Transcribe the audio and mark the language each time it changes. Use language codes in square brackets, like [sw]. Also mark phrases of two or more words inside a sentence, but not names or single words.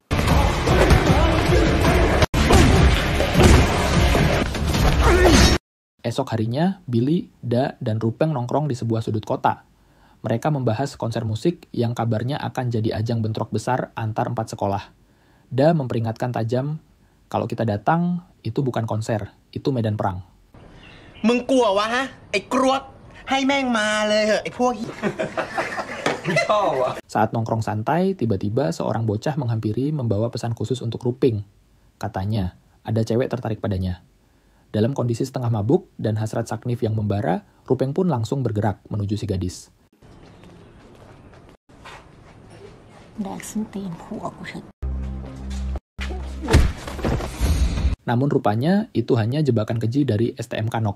[id] Esok harinya, Billy, Da, dan Rupeng nongkrong di sebuah sudut kota. Mereka membahas konser musik yang kabarnya akan jadi ajang bentrok besar antar 4 sekolah. Da memperingatkan tajam, kalau kita datang, itu bukan konser, itu medan perang. [th] มึงกลัววะฮะไอ้กรวดให้แม่งมาเลยเหอะไอ้พวก [id] Saat nongkrong santai, tiba-tiba seorang bocah menghampiri membawa pesan khusus untuk Rupeng. Katanya, ada cewek tertarik padanya. Dalam kondisi setengah mabuk dan hasrat saknif yang membara, Rupeng pun langsung bergerak menuju si gadis. Namun rupanya itu hanya jebakan keji dari STM Kanok.